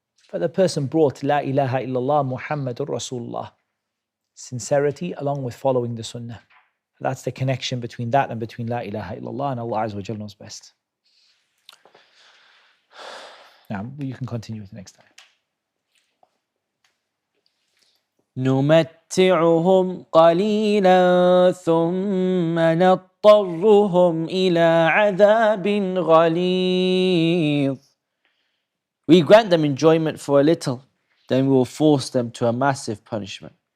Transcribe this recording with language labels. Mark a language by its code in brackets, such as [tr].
[en] But the person brought [ar] La ilaha illallah Muhammadur Rasulullah. [en] Sincerity along with following the sunnah. That's the connection between that and between [ar] La ilaha illallah, [en] and Allah Azza wa Jal knows best. Now, you can continue with the next time. [ar] نمتعهم قليلا ثم نضطرهم إلى عذاب غليظ. [en] We grant them enjoyment for a little, then we will force them to a massive punishment.